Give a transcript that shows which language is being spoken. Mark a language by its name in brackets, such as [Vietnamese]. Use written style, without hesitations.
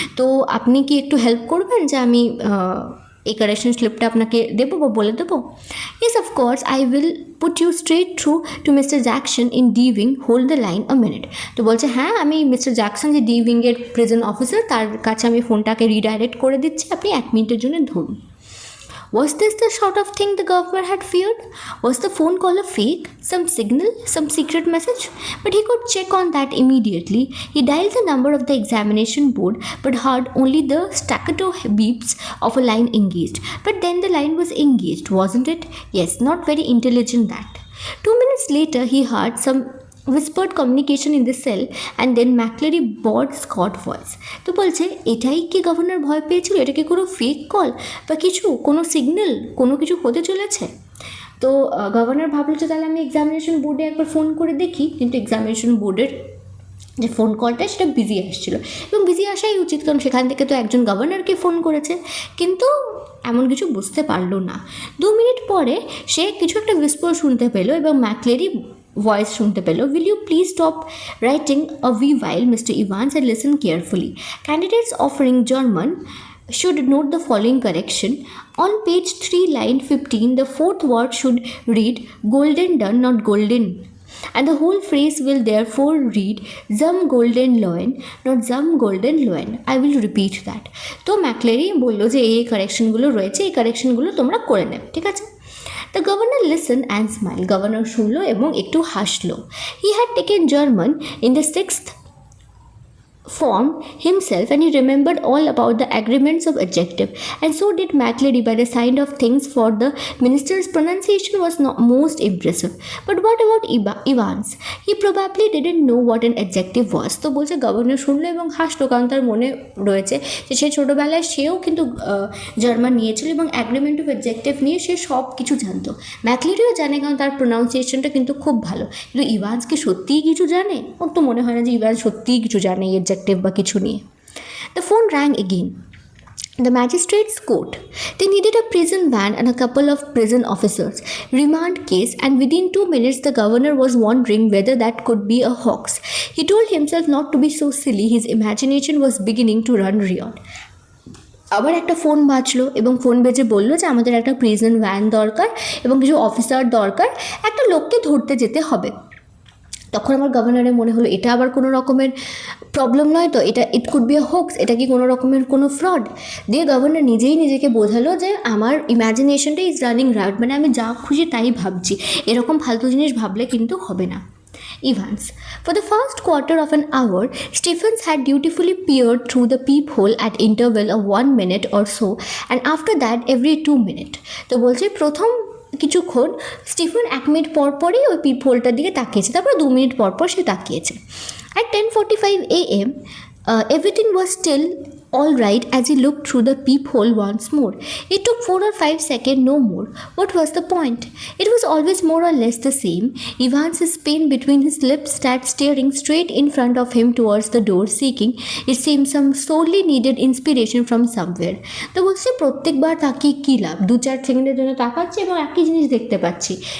[Bangla] তো আপনি কি একটু হেল্প করবেন যে আমি এই কারেকশন স্লিপটা আপনাকে দেবো বা বলে দেবো? [English] Yes of course, I will put you straight through to mister Jackson in D wing, hold the line a minute. [Bangla] তো বলছে হ্যাঁ আমি মিস্টার জ্যাকসন যে ডি উইংয়ের প্রেজেন্ট অফিসার, তার কাছে আমি ফোনটাকে রিডাইরেক্ট করে দিচ্ছি, আপনি 1 মিনিটের জন্য ধরুন। [English] Was this the sort of thing the governor had feared? Was the phone call a fake? Some signal? Some secret message? But he could check on that immediately. He dialed the number of the examination board but heard only the staccato beeps of a line engaged. But then the line was engaged, wasn't it? Yes, not very intelligent that. 2 minutes later, he heard some whispered communication in the cell and then Macleary bored Scott voice. [Bangla] তো বলছে এটাই কি governor ভয় পেয়েছিল? এটা কি কোনো fake call বা কিছু, কোনো সিগন্যাল, কোনো কিছু হতে চলেছে? তো গভর্নর ভাবলো যে তাহলে আমি এক্সামিনেশন বোর্ডে একবার ফোন করে দেখি, কিন্তু এক্সামিনেশন বোর্ডের যে ফোন কলটা সেটা বিজি আসছিলো, এবং বিজি আসাই উচিত কারণ সেখান থেকে তো একজন গভর্নরকে ফোন করেছে, কিন্তু এমন কিছু বুঝতে পারলো না। 2 মিনিট পরে সে কিছু একটা উইসপার শুনতে পেলো এবং ম্যাকলেরি ভয়েস শুনতে পেল, [English] will you please stop writing a wee while, Mr. Evans, and listen carefully. Candidates offering German should note the following correction. On page 3, line 15, the fourth word should read golden done, not golden. And the whole phrase will therefore read some golden loin, not some golden loin. I will repeat that. [Bangla] তো ম্যাকলেরি বললো যে এই কারেকশনগুলো রয়েছে, এই কারেকশনগুলো তোমরা করে নেবে, ঠিক আছে? [English] The governor listened and smiled. [Bangla] Governor শুনলো এবং একটু হাসলো। [English] He had taken German in the 6th form himself and he remembered all about the agreements of adjective, and so did Macleary by the sign of things, for the minister's pronunciation was not most impressive. But what about Evans? He probably didn't know what an adjective was. [Bangla] তো বলছে governor শুনলো এবং হাসলো কারণ তার মনে রয়েছে যে সে ছোটোবেলায় সেও কিন্তু জার্মান নিয়েছিল এবং অ্যাগ্রিমেন্ট অফ অ্যাডজেক্টিভ নিয়ে সে সব কিছু জানতো। ম্যাকলেরিও জানে কারণ তার প্রোনাউন্সিয়েশনটা কিন্তু খুব ভালো, কিন্তু ইভান্স কি সত্যিই কিছু জানে? ওর তো মনে হয় না যে ইভান্স সত্যিই কিছু জানে অ্যাডজেক্টিভ বা কিছু নিয়ে। [English] The phone rang again. The magistrate's court. They needed a prison van and a couple of prison officers. Remand case, and within 2 minutes the governor was wondering whether that could be a hoax. He told himself not to be so silly. His imagination was beginning to run riot. [Bangla] আবার একটা phone বাজলো এবং phone বেজে বললো যে আমাদের একটা prison van দরকার এবং কিছু অফিসার দরকার, একটা লোককে ধরতে যেতে হবে। তখন আমার গভর্নরের মনে হলো এটা আবার কোনো রকমের প্রবলেম নয় তো, এটা [English] it could be a hoax, [Bangla] এটা কি কোনো রকমের কোনো ফ্রড। দিয়ে গভর্নর নিজেই নিজেকে বোঝালো যে আমার ইম্যাজিনেশনটা [English] is running riot, [Bangla] মানে আমি যা খুশি তাই ভাবছি, এরকম ফালতু জিনিস ভাবলে কিন্তু হবে না। [English] Evans. For the first quarter of an hour, Stephens had dutifully peered through the peephole at interval of 1 minute or so, and after that every 2 minutes. [Bangla] তো বলছে প্রথম কিছুক্ষণ স্টিফেন 1 মিনিট পর পরই ওই পিপহোলটার দিকে তাকিয়েছে, তারপর 2 মিনিট পর পর সে তাকিয়েছে। [English] At 10:45 a.m., everything was still all right as he looked through the peephole once more. It took 4 or 5 seconds, no more. What was the point? It was always more or less the same. Evans's pen between his lips sat staring straight in front of him towards the door, seeking, it seemed, some sorely needed inspiration from somewhere. [Bangla] তো বলছে প্রত্যেকবার তাকিয়ে কী লাভ, 2-4 সেকেন্ডের জন্য তাকাচ্ছে এবং একই জিনিস দেখতে পাচ্ছি।